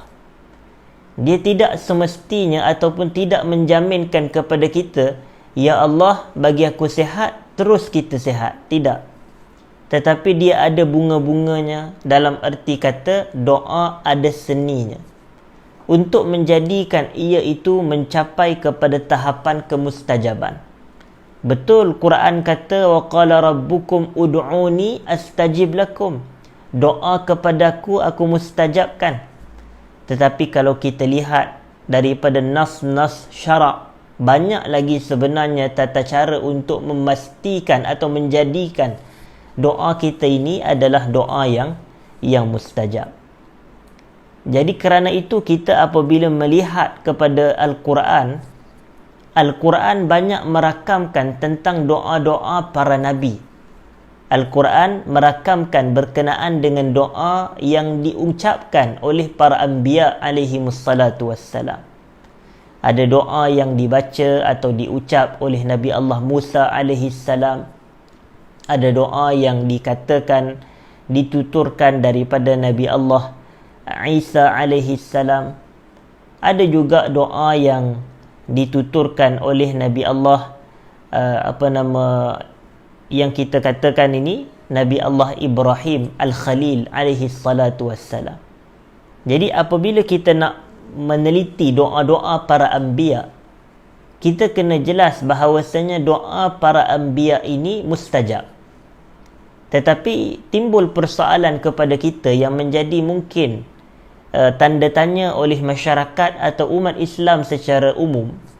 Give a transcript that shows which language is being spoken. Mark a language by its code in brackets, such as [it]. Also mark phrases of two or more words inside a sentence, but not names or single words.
[ms] Dia tidak semestinya ataupun tidak menjaminkan kepada kita, ya Allah bagi aku sihat, terus kita sihat. Tidak. Tetapi dia ada bunga-bunganya, dalam erti kata doa ada seninya, untuk menjadikan ia itu mencapai kepada tahapan kemustajaban. Betul Quran kata, [ar] وقال ربكم ادعوني أستجب لكم. [ms] Doa kepadaku, aku mustajabkan. Tetapi kalau kita lihat daripada nas-nas syarak banyak lagi sebenarnya tata cara untuk memastikan atau menjadikan doa kita ini adalah doa yang mustajab. Jadi kerana itu kita apabila melihat kepada Al-Quran, Al-Quran banyak merakamkan tentang doa-doa para nabi. Al-Quran merakamkan berkenaan dengan doa yang diucapkan oleh para anbiya [ar] عليهم الصلاة والسلام. [ms] Ada doa yang dibaca atau diucap oleh Nabi Allah Musa alaihissalam. Ada doa yang dikatakan, dituturkan daripada Nabi Allah Isa alaihissalam. Ada juga doa yang dituturkan oleh Nabi Allah yang kita katakan ini Nabi Allah Ibrahim Al-Khalil [ar] عليه الصلاة والسلام. [ms] Jadi apabila kita nak meneliti doa-doa para anbiya, kita kena jelas bahawasanya doa para anbiya ini mustajab. Tetapi timbul persoalan kepada kita yang menjadi mungkin tanda tanya oleh masyarakat atau umat Islam secara umum.